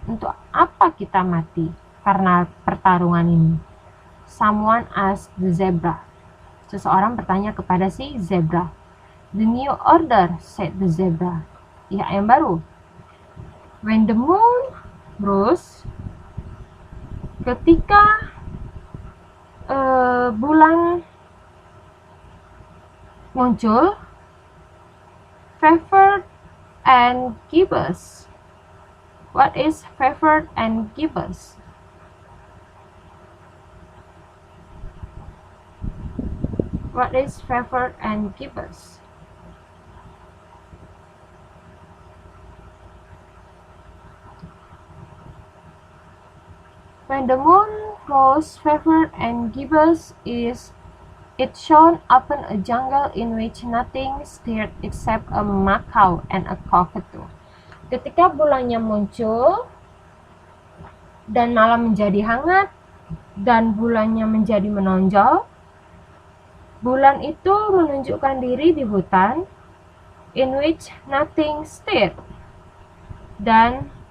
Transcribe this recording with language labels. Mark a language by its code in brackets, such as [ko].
[id] Untuk apa kita mati karena pertarungan ini? [en] Someone asked the zebra. [id] Seseorang bertanya kepada si zebra. [en] The new order, said the zebra. [id] Pihak yang baru. [en] When the moon rose, [id] ketika bulan muncul, [en] favored and gibbous. What is favored and gibbous? What is favored and gibbous? When the moon rose, favored and gibbous is it shone upon a jungle in which nothing stirred except a macaw and a cockatoo. [id] Ketika bulannya muncul dan malam menjadi hangat dan bulannya menjadi menonjol, bulan itu menunjukkan diri di hutan [en] in which nothing stirred, [id] dan